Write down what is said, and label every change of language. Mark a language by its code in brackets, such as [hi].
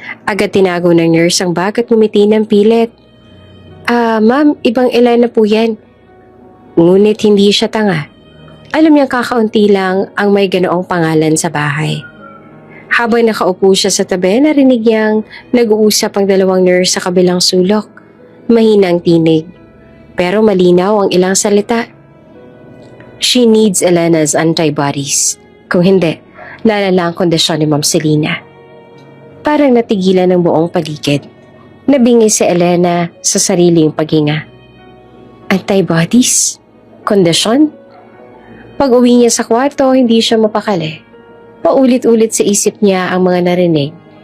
[tl] Agad tinago ng nurse ang bag at ngumiti ng pilit. Ma'am, ibang Elena po yan. Ngunit hindi siya tanga. Alam niyang kakaunti lang ang may ganoong pangalan sa bahay. Habang nakaupo siya sa tabi, narinig niyang nag-uusap ang dalawang nurse sa kabilang sulok. Mahina ang tinig, pero malinaw ang ilang salita. [en] She needs Elena's antibodies. [tl] Kung hindi, lalala ang kondisyon ni Ma'am Selena. Parang natigilan ng buong paligid. Nabingi si Elena sa sariling paghinga. Antibodies? Kondisyon? Pag-uwi niya sa kwarto, hindi siya mapakali. Paulit-ulit sa isip niya ang mga narinig.